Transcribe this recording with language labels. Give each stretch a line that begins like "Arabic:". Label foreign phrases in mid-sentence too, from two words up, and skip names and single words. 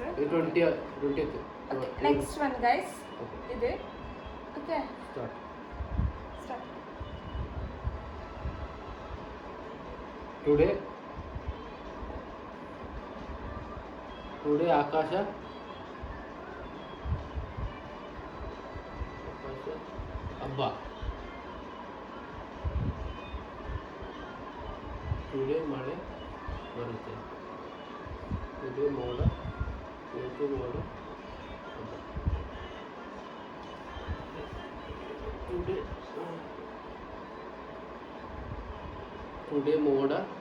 English: 20th next one guys
Malayalam: ഇത് ഓക്കേ
English: start today ആകാശ
Kannada: ಹಬ್ಬ ಟುಡೇ ಮಳೆ ಬರುತ್ತೆ ಟುಡೇ ಮೋಡ ಇವತ್ತು ಮೋಡ ಹಬ್ಬ ಟುಡೇ ಮೋಡ